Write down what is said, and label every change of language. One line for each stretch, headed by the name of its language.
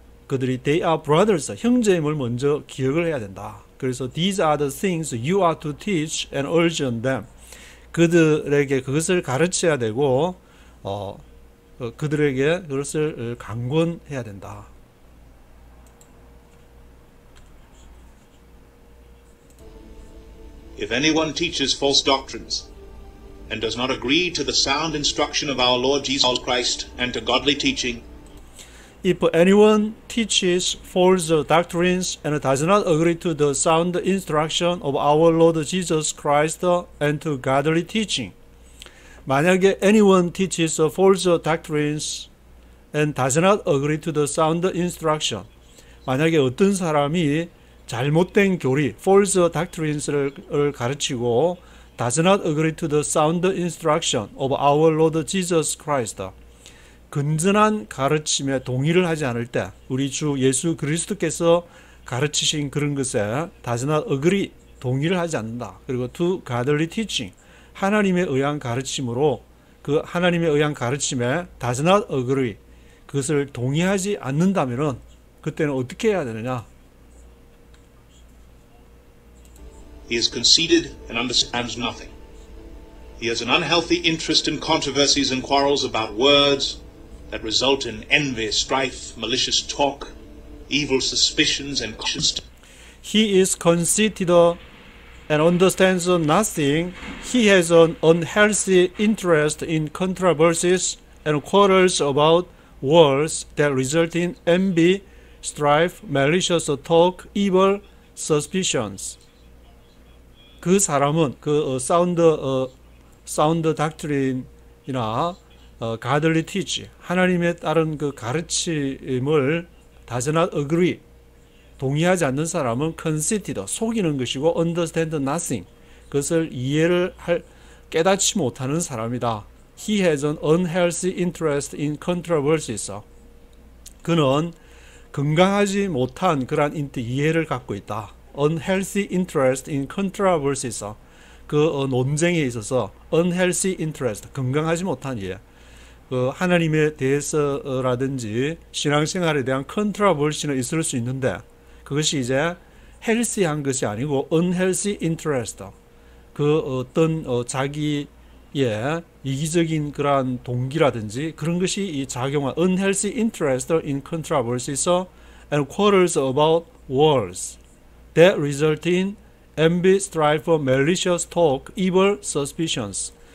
Korean: 그들이
English: they are brothers,
Korean: 형제임을 먼저 기억을 해야 된다. 그래서
English: these are the things you are to teach and urge on them.
Korean: 그들에게 그것을 가르쳐야 되고 그들에게 그것을 강권해야 된다.
English: If anyone teaches false doctrines and does not agree to the sound instruction of our Lord Jesus Christ and to godly teaching, If anyone teaches false doctrines and does not agree to the sound instruction of our Lord Jesus Christ and to godly teaching,
Korean: 만약에
English: anyone teaches false doctrines and does not agree to the sound instruction,
Korean: 만약에 어떤 사람이 잘못된 교리,
English: false doctrines를
Korean: 가르치고
English: does not agree to the sound instruction of our Lord Jesus Christ,
Korean: 건전한 가르침에 동의를 하지 않을 때 우리 주 예수 그리스도께서 가르치신 그런 것에
English: does not agree,
Korean: 동의를 하지 않는다. 그리고
English: to godly teaching,
Korean: 하나님에 의한 가르침으로 그 하나님에 의한 가르침에
English: does not agree,
Korean: 그것을 동의하지 않는다면은 그때는 어떻게 해야 되느냐?
English: he is conceited and understands nothing. He has an unhealthy interest in controversies and quarrels about words that result in envy, strife, malicious talk, evil suspicions, and conscience. He is conceited and understands nothing. He has an unhealthy interest in controversies and quarrels about words that result in envy, strife, malicious talk, evil suspicions.
Korean: 그 사람은 그 사운드 닥트린이나
English: godly teach,
Korean: 하나님에 따른 그 가르침을
English: does not agree,
Korean: 동의하지 않는 사람은 conceited, 속이는 것이고
English: understand nothing,
Korean: 그것을 이해를 깨닫지 못하는 사람이다.
English: He has an unhealthy interest in controversies.
Korean: 그는 건강하지 못한 그러한 이해를 갖고 있다.
English: unhealthy interest in controversies,
Korean: 그 논쟁에 있어서
English: unhealthy interest,
Korean: 건강하지 못한 이해. 그 하나님에 대해서라든지 신앙생활에 대한 컨트라버시는 있을 수 있는데 그것이 이제 헬시한 것이 아니고
English: unhealthy interest,
Korean: 그 어떤 자기의 이기적인 그러한 동기라든지 그런 것이 이 작용한
English: unhealthy interest in controversies and quarrels about words that result in envy, strife, malicious talk, evil suspicions.